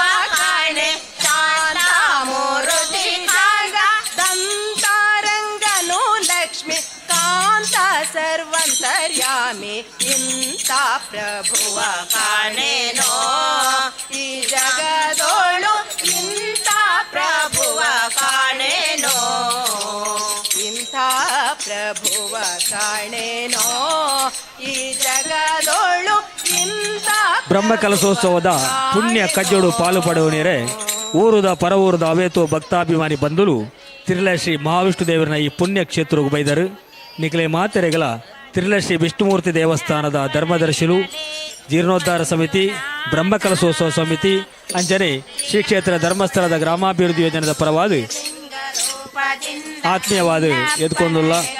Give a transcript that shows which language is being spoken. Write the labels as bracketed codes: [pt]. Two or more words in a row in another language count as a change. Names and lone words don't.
[kn] ಕಾಣೆ ಶಾಂತ ಮೂರ್ತಿ ಜಗ ದಂತಾರಂಗನು ಲಕ್ಷ್ಮಿ ಕಾಂತ ಸರ್ವಂತರ್ಯಾಮಿ ಇಂಥ ಪ್ರಭುವ ಕಾಣೆನೋ ಈ ಜಗದೋಳು ಇಂಥ ಪ್ರಭುವ ಕಾಣೆನೋ ಇಂಥ ಪ್ರಭುವ ಕಾಣೆನೋ ಈ ಜಗದೋಳು ಇಂಥ [tcy] ಬ್ರಹ್ಮಕಲಶೋತ್ಸವದ ಪುಣ್ಯ ಕಜ್ಜೋಡು ಪಾಲು ಪಡೆಯುವನೇರೆ ಊರುದ ಪರವೂರದ ಅವೇತು ಭಕ್ತಾಭಿಮಾನಿ ಬಂಧುಲು ತಿರುಲ ಶ್ರೀ ಮಹಾವಿಷ್ಣು ದೇವರನ ಈ ಪುಣ್ಯ ಕ್ಷೇತ್ರಕ್ಕೆ ಬೈದರು ನಿಖಲೆ ಮಾತೆರೆಗಳ ತಿರುಲ ಶ್ರೀ ವಿಷ್ಣುಮೂರ್ತಿ ದೇವಸ್ಥಾನದ ಧರ್ಮದರ್ಶಿಲು ಜೀರ್ಣೋದ್ಧಾರ ಸಮಿತಿ ಬ್ರಹ್ಮಕಲಶೋತ್ಸವ ಸಮಿತಿ ಅಂಚನೆ ಶ್ರೀ ಕ್ಷೇತ್ರ ಧರ್ಮಸ್ಥಳದ ಗ್ರಾಮಾಭಿವೃದ್ಧಿ ಯೋಜನೆದ ಪರವಾದ ಆತ್ಮೀಯವಾದ ಎದ್ಕೊಂಡುಲ್ಲ